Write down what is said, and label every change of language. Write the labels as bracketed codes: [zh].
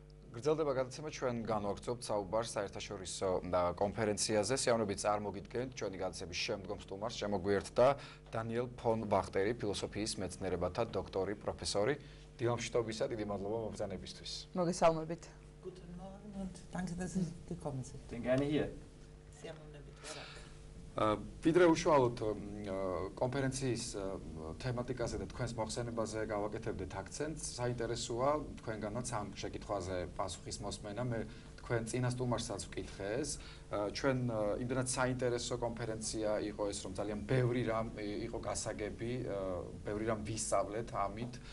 [ka] გრძელდება გადაცემა, ჩვენ განვაგრძობთ საუბარს საერთაშორისო კონფერენციაზე. სიამოვნებით წარმოგიდგენთ ჩვენი გადაცემის შემდგომ სტუმარს, შემოგვიერთდა დანიელ ფონ ბახტერი, ფილოსოფიის მეცნიერებათა დოქტორი, პროფესორი. დილამშვიდობისა, დიდი მადლობა მობრძანებისთვის. მოგესალმებით. [de] Guten Morgen und danke, dass Sie gekommen sind. Bin gerne hier. [ka] ვიდრე უშუალოდ კონფერენციის თემატიკაზე და თქვენს მოხსენებაზე გავაკეთებდეთ აქცენტს, საინტერესოა თქვენგანაც ამ შეკითხვაზე პასუხის მოსმენა. მე თქვენ წინა სტუმარსაც ვკითხე ეს. ჩვენ იმდენად საინტერესო კონფერენცია იყო ეს, რომ ძალიან ბევრი რამ იყო გასაგები, ბევრი რამ ვისწავლეთ ამით.